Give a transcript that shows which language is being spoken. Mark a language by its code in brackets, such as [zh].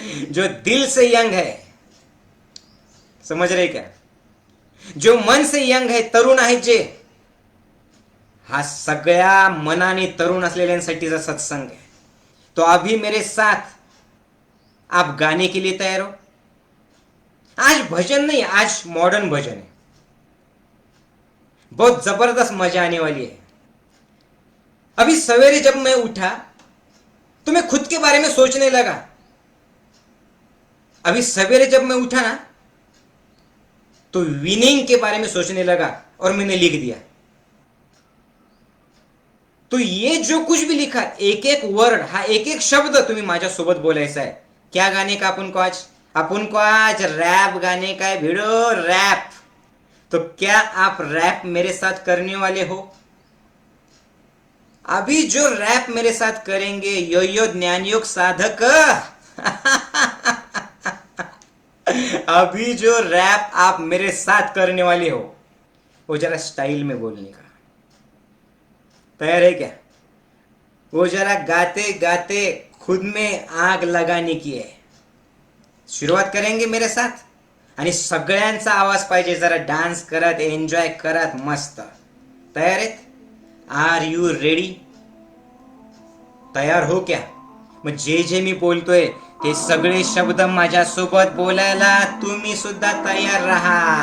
[hi] जो दिल से यंग है, समझ रहे क्या? जो मन से यंग है, [mr] तरुण आहे जे, हा सगळ्या मनाने तरुण असलेल्यांसाठीचा सत्संग है. [hi] तो अभी मेरे साथ आप गाने के लिए तैयार हो? आज भजन नहीं, आज मॉडर्न भजन है. बहुत जबरदस्त मजा आने वाली है. अभी सवेरे जब मैं उठा तो मैं खुद के बारे में सोचने लगा. अभी सवेरे जब मैं उठा ना तो विनिंग के बारे में सोचने लगा और मैंने लिख दिया. तो ये जो कुछ भी लिखा, एक एक वर्ड, [mr] हा एक एक शब्द तुम्ही माझ्यासोबत बोलायचा आहे. [hi] क्या गाने का अपन को आज अपन को आज रैप गाने का है भिड़ो, रैप। तो क्या आप रैप मेरे साथ करने वाले हो? अभी जो रैप मेरे साथ करेंगे यो यो ज्ञान योग साधक अभी जो रैप आप मेरे साथ करने वाले हो वो जरा स्टाइल में बोलने का तैयार है क्या? वो जरा गाते गाते खुद में आग लगाने की है। सुरुवात करेंगे मेरे साथ [mr] आणि सगळ्यांचा आवाज पाहिजे, जरा डान्स करत एन्जॉय करत मस्त। तयार आहेत? [en] Are you ready? [hi] तयार हो क्या? [mr] मग जे जे मी बोलतोय ते सगळे शब्द माझ्यासोबत बोलायला तुम्ही सुद्धा तयार राहा।